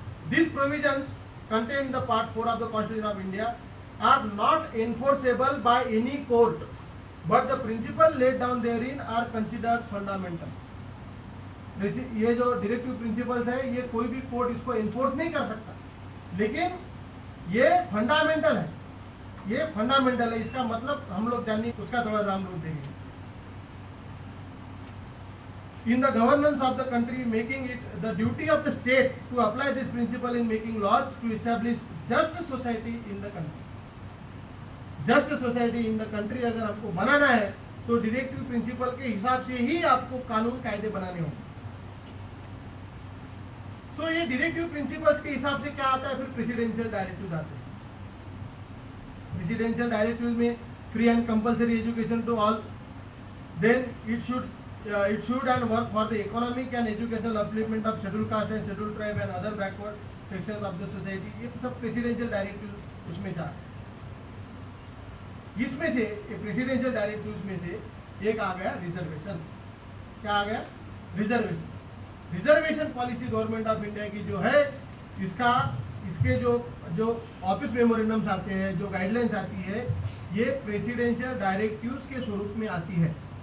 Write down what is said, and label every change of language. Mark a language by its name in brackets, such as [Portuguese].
[English] This provisions contain in the part 4 of the constitution of India are not enforceable by any court but the principle laid down therein are considered fundamental. [Hindi] ये जो directive principles है ये कोई भी court इसको enforce नहीं कर सकता, लेकिन ये फंडामेंटल है, ये फंडामेंटल है। इसका मतलब हम लोग जानिए, उसका थोड़ा सा हम लोग देखेंगे। [English] In the governance of the country, making it the duty of the state to apply this principle in making laws to establish just society in the country. Just society in the country [Hindi] अगर हमको बनाना है तो directive principle के हिसाब से ही आपको कानून कायदे बनाने होंगे। तो ये डायरेक्टिव प्रिंसिपल्स के हिसाब से क्या आता है, फिर प्रेसिडेंशियल डायरेक्टिव आते हैं। [English] Presidential directive में free and compulsory education to all, then it should and work for the economic and educational upliftment of scheduled caste and scheduled tribe and other backward sections of the society। [Hindi] ये सब presidential directive उसमें था। इसमें से presidential directive में से एक आ गया रिजर्वेशन। क्या आ गया? Reservation. Reservation policy government of India की जो है, इसके जो ऑफिस मेमोरेंडम्स आते हैं, जो गाइडलाइंस आती है, ये प्रेसिडेंशियल डायरेक्टिव्स के स्वरूप में आती है।